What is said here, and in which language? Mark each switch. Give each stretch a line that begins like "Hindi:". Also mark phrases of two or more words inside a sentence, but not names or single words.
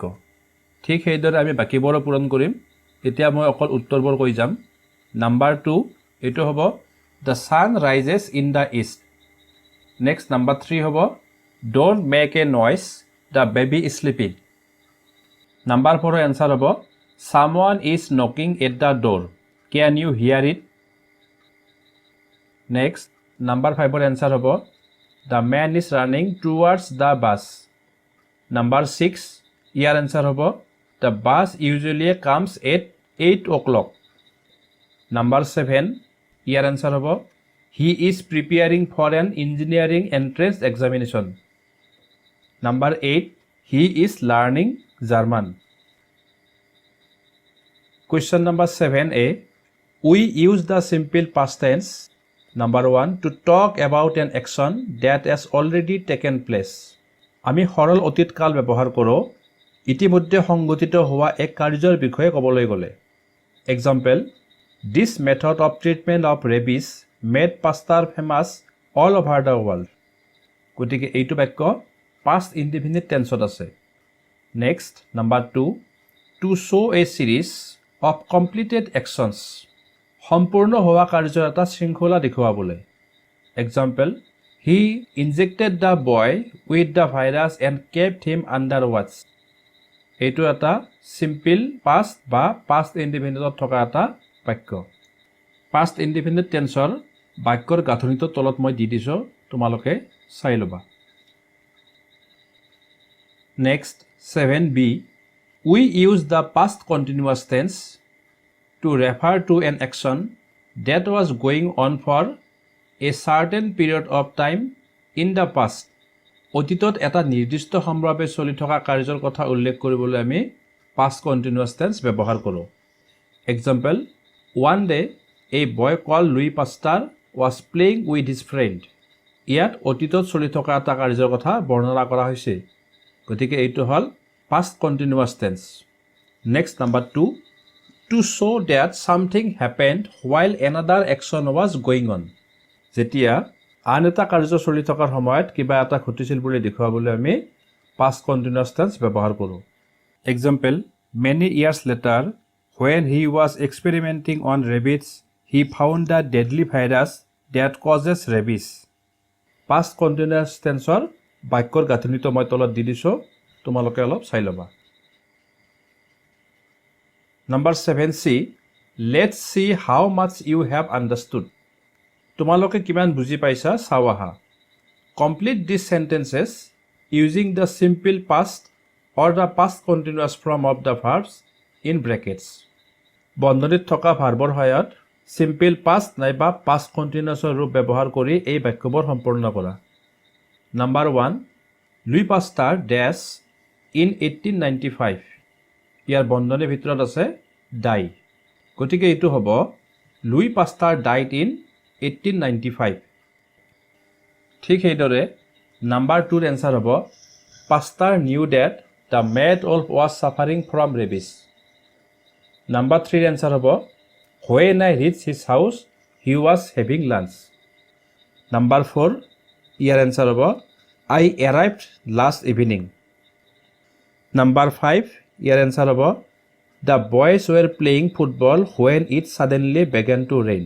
Assamese: ঠিক সেইদৰে আমি বাকীবোৰো পূৰণ কৰিম। এতিয়া মই অকল উত্তৰবোৰ কৈ যাম।
English: নাম্বাৰ 2
Assamese: এইটো হ'ব
English: the sun rises in the east. next number 3 হ'ব don't make a noise the baby is sleeping. number 4ৰ answer হ'ব someone is knocking at the door, can you hear it? Next number 5ৰ এনচাৰ হ'ব the man is running towards the bus. Number 6 ইয়াৰ এনচাৰ হ'ব the bus usually comes at 8 o'clock. Number 7 ইয়াৰ এনচাৰ হ'ব he is preparing for an engineering entrance examination. Number 8 he is learning German. Question number 7A we use the simple past tense. Number 1 to talk about an action that has already taken place.
Assamese: আমি সৰল অতীত কাল ব্যৱহাৰ কৰোঁ ইতিমধ্যে সংঘটিত হোৱা এক কাৰ্যৰ বিষয়ে ক'বলৈ গ'লে।
English: Example this method of treatment of rabies made pastor famous all over the world.
Assamese: গতিকে এইটো বাক্য
English: past indefinite tenseত
Assamese: আছে।
English: Next number 2 to show a series of completed actions.
Assamese: সম্পূৰ্ণ হোৱা কাৰ্যৰ এটা শৃংখলা দেখুৱাবলৈ।
English: Example he injected the boy with the virus and kept him under watch.
Assamese: এইটো এটা
English: simple past
Assamese: বা
English: past indefinite
Assamese: থকা এটা বাক্য।
English: past indefinite tenseৰ
Assamese: বাক্যৰ গাঁথনিটো তলত মই দি দিছোঁ, তোমালোকে চাই ল'বা।
English: Next 7B we use the past continuous tense to refer to an action that was going on for a certain period of time in the past.
Assamese: অতীতত এটা নিৰ্দিষ্ট সময়ৰ চলি থকা কাৰ্যৰ কথা উল্লেখ কৰিবলৈ আমি
English: past continuous tense
Assamese: ব্যৱহাৰ কৰোঁ।
English: Example one day a boy called Louis Pasteur was playing with his friend.
Assamese: ইয়াত অতীতত চলি থকা এটা কাৰ্যৰ কথা বৰ্ণনা কৰা হৈছে। গতিকে এইটো হ'ল
English: past continuous tense. Next number 2 to show that something happened while another action was going on.
Assamese: যেতিয়া আন এটা কাৰ্য চলি থকাৰ সময়ত কিবা এটা ঘটিছিল বুলি দেখুৱাবলৈ আমি
English: past continuous tense
Assamese: ব্যৱহাৰ কৰোঁ।
English: Example many years later when he was experimenting on rabbits he found the deadly virus that causes rabies. past continuous tenseৰ
Assamese: বাক্যৰ গাঁথনিটো মই তলত দি দিছোঁ, তোমালোকে অলপ চাই ল'বা।
English: Number 7C let's see how much you have understood.
Assamese: তোমালোকে কিমান বুজি পাইছা চাও আহা।
English: Complete these sentences using the simple past or the past continuous form of the verbs in brackets.
Assamese: বন্ধনীত থকা ভাৰ্বৰ সহায়ত
English: simple past
Assamese: নাইবা
English: past continuous
Assamese: ৰূপ ব্যৱহাৰ কৰি এই বাক্যবোৰ সম্পূৰ্ণ কৰা।
English: Number 1, Louis Pasteur dash in 1895.
Assamese: ইয়াৰ বন্ধনীৰ ভিতৰত আছে die. গতিকে এইটো হ'ব
English: Louis Pasteur died in 1895.
Assamese: ঠিক সেইদৰে
English: Number 2 answer হ'ব Pasteur knew that the mad wolf was suffering from rabies. Number 3 answer হ'ব when I reached his house, he was having lunch. Number 4 ইয়াৰ answer হ'ব I arrived last evening. Number 5 ইয়াৰ answer হ'ব the boys were playing football when it suddenly began to rain.